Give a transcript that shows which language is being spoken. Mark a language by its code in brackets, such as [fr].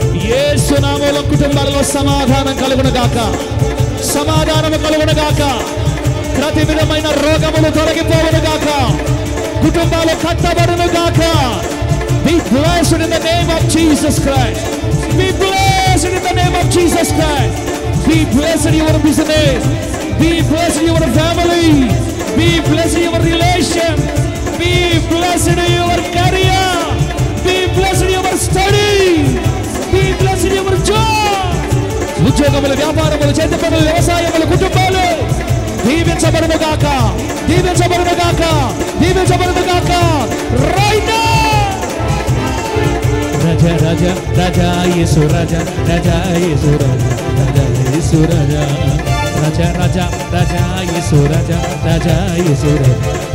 [te] యేసు నామములో కుటుంబాలలో సమాధానం కలుగును గాక, సమాధానం కలుగును గాక, ప్రతి విధమైన రోగములు తొలగిపోవును గాక, కుటుంబాలు కట్టబడును గాక. [en] Be blessed in the name of Jesus Christ. Be blessed in the name of Jesus Christ. Be blessed in your business. Be blessed in your family. Be blessed in your relation. Be blessed in your career. Be blessed in your study. Be blessed in your job. [te] ఉద్యోగములు, వ్యాపారములు, చేతి పనులు, వ్యవసాయములు, కుటుంబాలు దీవించబడును గాక, దీవించబడును గాక, దీవించబడును గాక. [en] Right now. [te] రాజా రాజా రాజా యేసు రాజా రాజా యేసు రాజా రాజా యేసు రాజా రాజా రాజా రాజా యేసు రాజా రాజా యేసు రాజా.